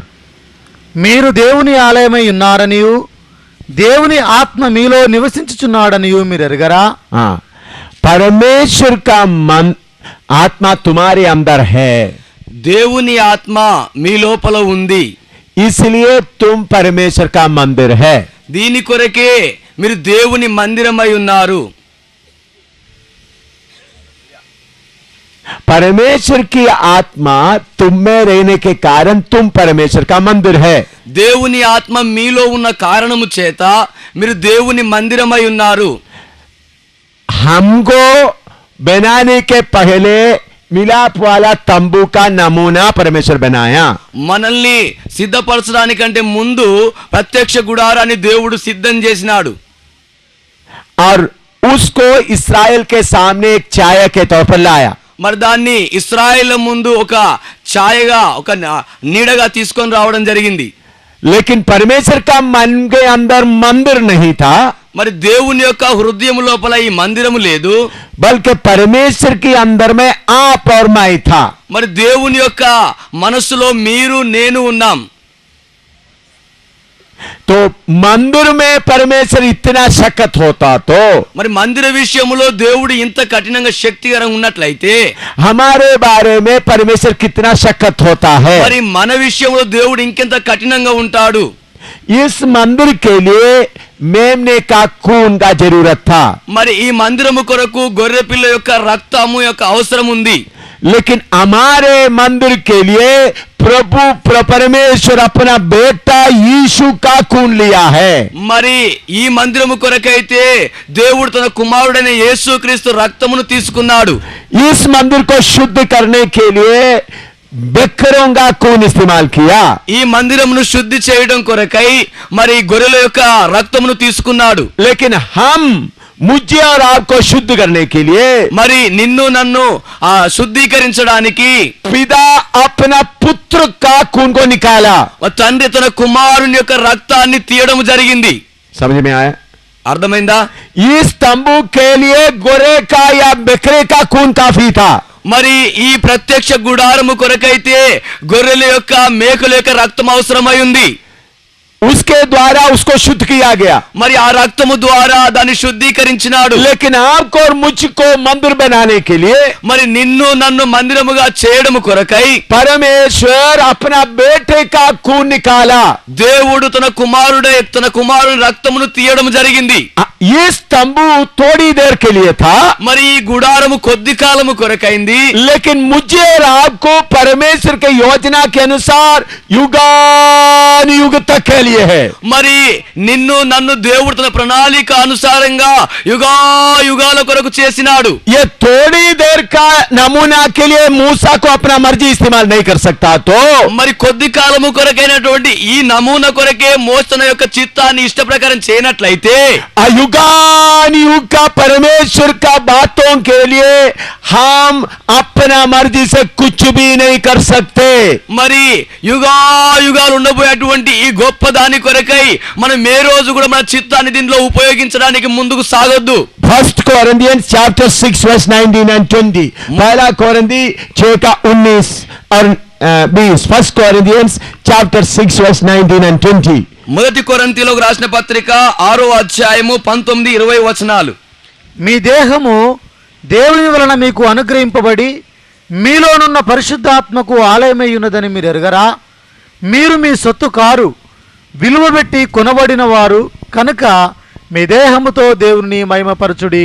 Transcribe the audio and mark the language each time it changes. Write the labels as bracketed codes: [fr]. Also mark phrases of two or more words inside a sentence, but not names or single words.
[te] మీరు దేవుని ఆలయమై ఉన్నారనియు దేవుని ఆత్మ మీలో నివసించుచున్నాడనియు మీరు ఎరుగరా? [hi] हाँ परमेश्वर का मन आत्मा तुम्हारे अंदर है, [te] దేవుని ఆత్మ మీ లోపల ఉంది, [hi] इसलिए तुम परमेश्वर का मंदिर है। [te] దీని కొరకే మీరు దేవుని మందిరమై ఉన్నారు। [hi] परमेश्वर की आत्मा तुम में रहने के कारण तुम परमेश्वर का मंदिर है। [te] దేవుని ఆత్మ మీలో ఉన్న కారణము చేత మీరు దేవుని మందిరమై ఉన్నారు। [hi] हमको बनाने के पहले मिलाप वाला तंबू का नमूना परमेश्वर बनाया। [te] మనల్ని సిద్ధపరచడానికంటే ముందు ప్రత్యక్ష గుడారాన్ని దేవుడు సిద్ధం చేసినాడు। [hi] और उसको इस्राएल के सामने एक छाया के तौर पर लाया। [te] మరి దాన్ని ఇశ్రాయేలు ముందు ఒక ఛాయగా, ఒక నీడగా తీసుకొని రావడం జరిగింది। [hi] लेकिन परमेश्वर का मन के अंदर मंदिर नहीं था, [te] మరి దేవుని యొక్క హృదయం లోపల ఈ మందిరము లేదు, [hi] बल्कि परमेश्वर के अंदर में आप और मैं था। [te] మరి దేవుని యొక్క మనస్సులో మీరు నేను ఉన్నాం। [hi] तो मंदिर में परमेश्वर इतना सख्त होता तो [te] మరి మందిర విషయంలో దేవుడు ఇంత కఠినంగా శక్తికరంగా ఉన్నట్లయితే [hi] हमारे बारे में परमेश्वर कितना सख्त होता है। [te] మరి మన విషయంలో దేవుడు ఇంకెంత కఠినంగా ఉంటాడు। [hi] इस मंदिर के लिए मेमने का खून का जरूरत था, [te] మరి ఈ మందిరము కొరకు గొర్రె పిల్ల యొక్క రక్తము యొక్క అవసరం ఉంది। [hi] लेकिन हमारे मंदिर के लिए प्रभु परमेश्वर अपना बेटा यीशु का खून लिया है। [te] మరి ఈ మందిరము కొరకైతే దేవుడు తన కుమారుడైన యేసుక్రీస్తు రక్తమును తీసుకున్నాడు। [hi] इस मंदिर को शुद्ध करने के लिए बकरों का खून इस्तेमाल किया। [te] ఈ మందిరమును శుద్ధి చేయడం కొరకై మరి గొర్రెల యొక్క రక్తమును తీసుకున్నాడు। [hi] लेकिन हम मुझे और आपको शुद्ध करने के लिए [te] మరి నిన్ను నన్ను శుద్ధీకరించడానికి [hi] पिता अपना पुत्र का खून को निकाला। [te] తండ్రి తన కుమారుని యొక్క రక్తాన్ని తీయడం జరిగింది। [hi] समझ में आया? [te] అర్థమైందా? [hi] इस तंबू के लिए गोरे का या बकरे का खून काफी था। [te] మరి ఈ ప్రత్యక్ష గుడారము కొరకైతే గొర్రెల యొక్క మేకల యొక్క రక్తం అవసరమై ఉంది। [hi] उसके द्वारा उसको शुद्ध किया गया। [te] మరి ఆ రక్తము ద్వారా దాన్ని శుద్ధీకరించినాడు। [hi] लेकिन आपको और मुझको मंदिर बनाने के लिए [te] మరి నిన్ను నన్ను మందిరముగా చేయడము కొరకై [hi] परमेश्वर अपना बेटे का खून निकाला। [te] దేవుడు తన కుమారుని రక్తమును తీయడం జరిగింది। [hi] इस तंबू थोड़ी देर के लिए था, [te] మరి ఈ గుడారము కొద్ది కాలము కొరకైంది। [hi] लेकिन मुझे और आपको परमेश्वर के योजना के अनुसार युगान युग तक के लिए है। [te] మరి నిన్ను నన్ను దేవుడు తన ప్రణాళిక అనుసారంగా యుగాల కొరకు చేసినాడు। [hi] ये थोड़ी देर का नमूना के लिए मूसा को अपना मर्जी इस्तेमाल नहीं कर सकता, तो [te] మరి కొద్ది కాలము కొరకైనటువంటి ఈ నమూనా కొరకే మోసన యొక్క చిత్తాన్ని ఇష్ట ప్రకారం చేయనట్లయితే [hi] युग युगान युग का परमेश्वर का बातों के लिए हम अपना मर्जी से कुछ भी नहीं कर सकते। [te] మరి యుగాలు ఉండబోయేటువంటి ఈ గొప్ప దాని కొరకై మనం ఏ రోజు కూడా మన చిత్తాన్ని దీనిలో ఉపయోగించడానికి ముందుకు సాగొద్దు. [en] 1 Corinthians chapter 6 verse 19 and 20, [hi] पहला कोरिन्थी 6 का 19 और 20, [en] 1 Corinthians chapter 6 verse 19 and 20. [te] మొదటి కొరింథీయులకు రాసిన పత్రిక 6వ అధ్యాయము 19, 20 వచనాలు. మీ దేహము దేవుని వలన మీకు అనుగ్రహింపబడి మీలోనున్న పరిశుద్ధాత్మకు ఆలయమై ఉన్నదని మీరు ఎరుగరా? మీరు మీ సొత్తు కారు, విలువ పెట్టి కొనబడిన వారు కనుక మీ దేహముతో దేవుని మహిమపరచుడి.